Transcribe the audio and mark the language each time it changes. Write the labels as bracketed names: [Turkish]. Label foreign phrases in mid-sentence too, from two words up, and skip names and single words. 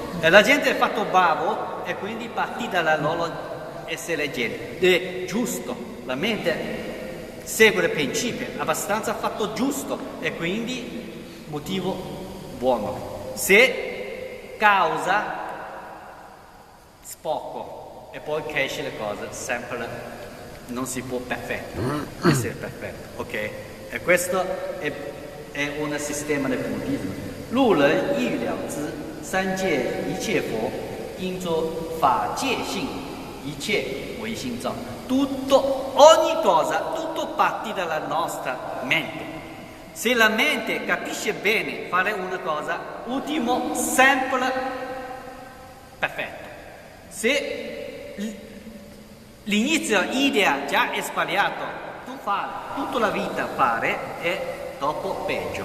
[Italian] E la gente è fatto bravo e quindi parti dalla loro essere gente, è giusto, la mente segue il principio, abbastanza fatto giusto e quindi motivo buono. Se causa poco e poi cresce le cose, sempre non si può essere perfetto, ok? E questo è un sistema del buddismo. [Chinese] 路人欲了知三界一切佛应作法界性一切唯心造. [Italian] Tutto, ogni cosa, tutto parte dalla nostra mente. Se la mente capisce bene fare una cosa, ultimo sempre perfetto. Se l'inizio idea già è sbagliato, tu fare tutta la vita fare e dopo peggio.